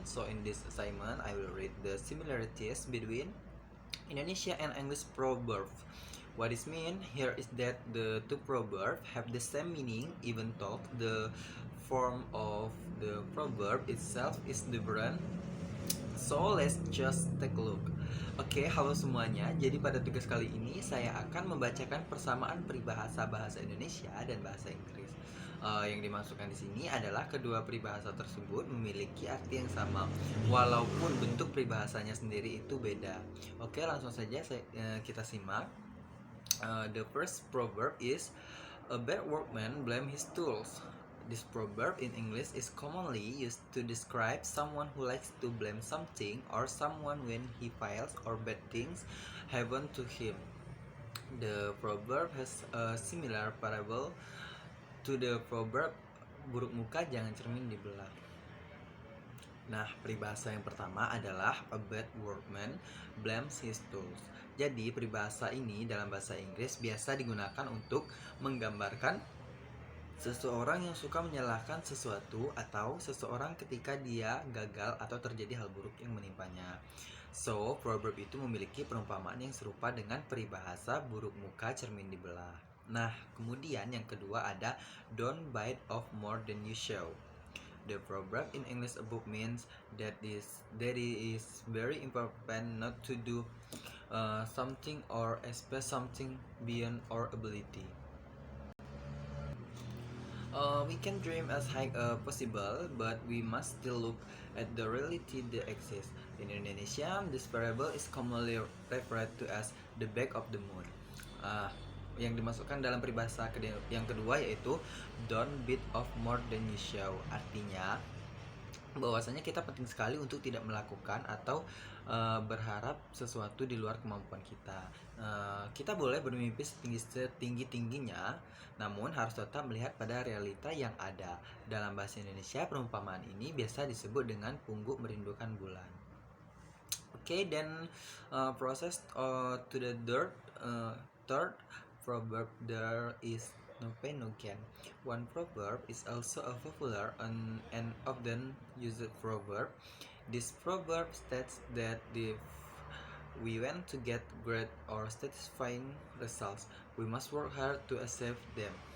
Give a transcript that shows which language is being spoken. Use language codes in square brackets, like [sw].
[en] So in this assignment, I will read the similarities between Indonesia and English proverb. What is mean here is that the two proverbs have the same meaning, even though the form of the proverb itself is different. So let's just take a look. [id] Oke, halo semuanya. Jadi pada tugas kali ini saya akan membacakan persamaan peribahasa bahasa Indonesia dan bahasa Inggris. Yang dimasukkan di sini adalah kedua peribahasa tersebut memiliki arti yang sama, walaupun bentuk peribahasanya sendiri itu beda. Oke, langsung saja kita simak. [en] The first proverb is a bad workman blame his tools. This proverb in English is commonly used to describe someone who likes to blame something or someone when he fails or bad things happen to him. The proverb has a similar parable to the proverb [id] buruk muka jangan cermin dibelah. Nah, peribahasa yang pertama adalah [en] a bad workman blames his tools. [id] Jadi, peribahasa ini dalam bahasa Inggris biasa digunakan untuk menggambarkan seseorang yang suka menyalahkan sesuatu atau seseorang ketika dia gagal atau terjadi hal buruk yang menimpanya. So, proverb itu memiliki perumpamaan yang serupa dengan peribahasa buruk muka cermin dibelah. Nah, kemudian yang kedua ada [en] don't bite off more than you show. The proverb in English above means that it is very important not to do something or expect something beyond our ability. We can dream as high as possible, but we must still look at the reality that exists. In Indonesia, this parable is commonly referred to as the back of the moon. [id] Yang dimasukkan dalam peribahasa yang kedua yaitu [en] don't bite off more than you show. [id] Artinya bahwasanya kita penting sekali untuk tidak melakukan atau berharap sesuatu di luar kemampuan kita. Kita boleh bermimpi setinggi-tingginya, namun harus tetap melihat pada realita yang ada. Dalam bahasa Indonesia, perumpamaan ini biasa disebut dengan pungguk merindukan bulan. [en] Okay, then process to the third proverb there is no pain no gain. One proverb is also a popular and often used proverb. This proverb states that if we want to get great or satisfying results, we must work hard to achieve them.